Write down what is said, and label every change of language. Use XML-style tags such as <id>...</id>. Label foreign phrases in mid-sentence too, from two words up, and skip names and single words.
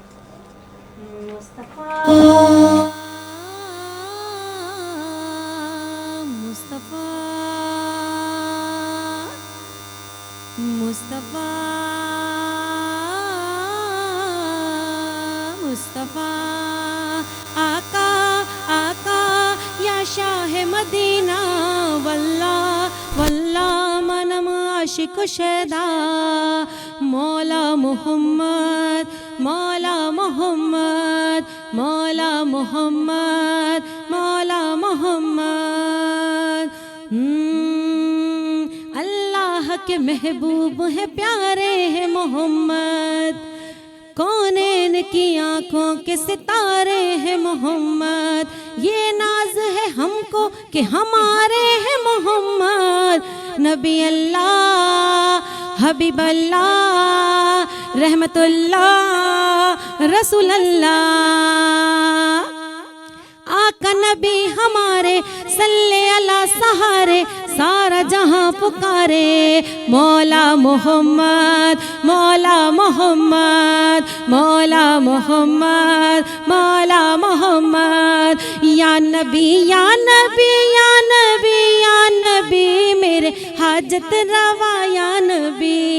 <ur>مصطفیٰ مصطفیٰ مصطفیٰ آقا آقا یا شاہ مدینہ</ur> <ar>والله والله</ar> <fa>منم عاشق شیدا</fa> <ur>مولا محمد مولا محمد مولا محمد مولا محمد. اللہ کے محبوب ہے، پیارے ہیں محمد، کونین کی آنکھوں کے ستارے ہیں محمد. یہ ناز ہے ہم کو کہ ہمارے ہیں محمد.</ur> <ar>نبي الله حبيب الله رحمة الله رسول الله.</ar> <ur>آقا نبی ہمارے</ur> <ar>صلِّ على</ar> <ur>سہارے، سارا جہاں پکارے مولا محمد مولا محمد مولا محمد مولا محمد.</ur> <ar>يا نبي يا نبي يا نبي يا نبي</ar> <ur>میرے حاجت روا</ur> <ar>يا نبي.</ar>